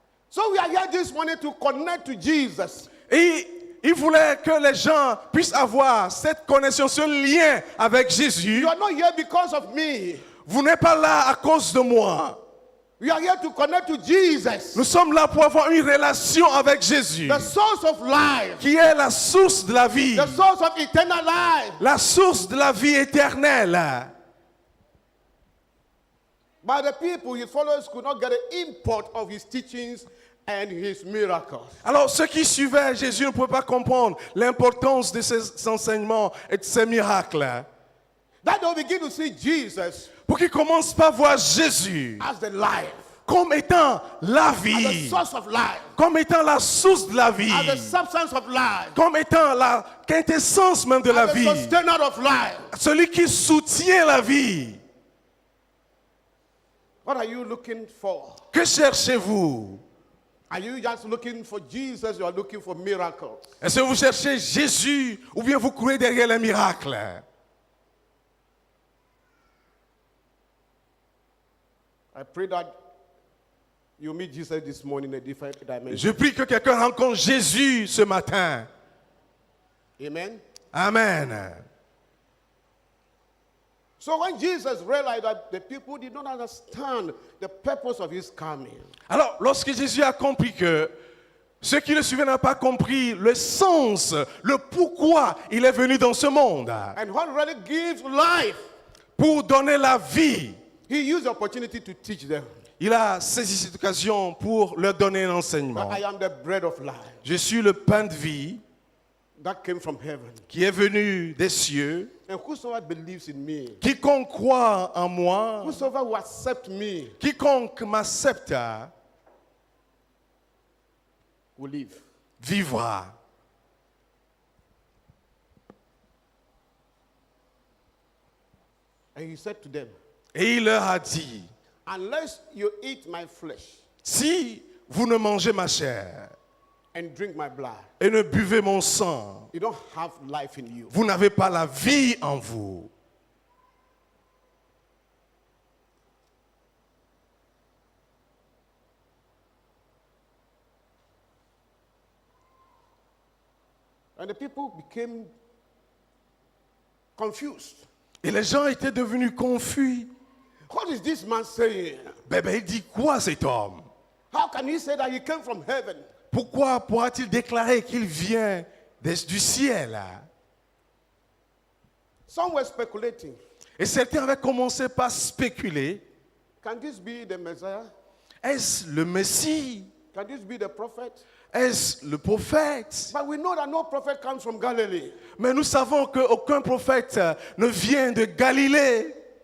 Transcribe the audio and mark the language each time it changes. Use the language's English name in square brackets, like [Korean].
[English] So we are here this morning to connect to Jesus. [French] Et il voulait que les gens puissent avoir cette connexion, ce lien avec Jésus. [English] You are not here because of me. [French] Vous n'êtes pas là à cause de moi. [English] We are here to connect to Jesus, [French] Nous sommes là pour avoir une relation avec Jésus, [English] the source of life, [French] qui est la source de la vie, [English] the source of eternal life. [French] la source de la vie éternelle. [English] But the people, his followers, could not get the import of his teachings and his miracles. [French] Alors, ceux qui suivaient Jésus ne pouvaient pas comprendre l'importance de ses enseignements et de ses miracles. [English] That they'll begin to see Jesus [French] Pour qu'ils commencent par voir Jésus [English] as the life, [French] comme étant la [English] as the [French] vie, [English] source of life, [French] comme étant la source de la vie, [English] as the substance of life, [French] comme étant la quintessence même de la [English] as the [French] vie, [English] sustainer of life. [French] celui qui soutient la vie. [English] What are you looking for? [French] Que cherchez-vous? [English] Are you just looking for Jesus? You are looking for miracles. [French] Est-ce que vous cherchez Jésus ou bien vous courez derrière les miracles? [English] I pray that you meet Jesus this morning in a different dimension. [French] Je prie que quelqu'un rencontre Jésus ce matin. [English] Amen. [French] Amen. [English] So when Jesus realized that the people did not understand the purpose of his coming, [French] Alors, lorsque Jésus a compris que ceux qui le suivaient n'ont pas compris le sens, le pourquoi il est venu dans ce monde, [English] and what really gives life, [French] pour donner la vie, [English] he used the opportunity to teach them [French] il a saisi cette occasion pour leur donner un [English] that [French] enseignement. [English] I am the bread of life [French] Je suis le pain de vie [English] that came from heaven. [French] qui est venu des cieux. [English] And whosoever believes in me, [French] Quiconque croit en moi, [English] whosoever will accept me, [French] quiconque m'accepte, [English] will live. [French] vivra. [English] And he said to them, [French] Et il leur a dit, [English] unless you eat my flesh [French] si vous ne mangez ma chair [English] and drink my blood, [French] et ne buvez mon sang, [English] you don't have life in you. [French] vous n'avez pas la vie en vous. [English] And the people became confused. [French] Et les gens étaient devenus confus. [English] What is this man saying? [French] Il dit quoi cet homme? [English] How can he say that he came from heaven? [French] Pourquoi pourra-t-il déclarer qu'il vient du ciel? [English] Some were speculating. [French] Et certains avaient commencé par spéculer. [English] Can this be the Messiah? [French] Est-ce le Messie? [English] Can this be the prophet? [French] Est-ce le prophète? [English] But we know that no prophet comes from Galilee. [French] Mais nous savons qu'aucun prophète ne vient de Galilée.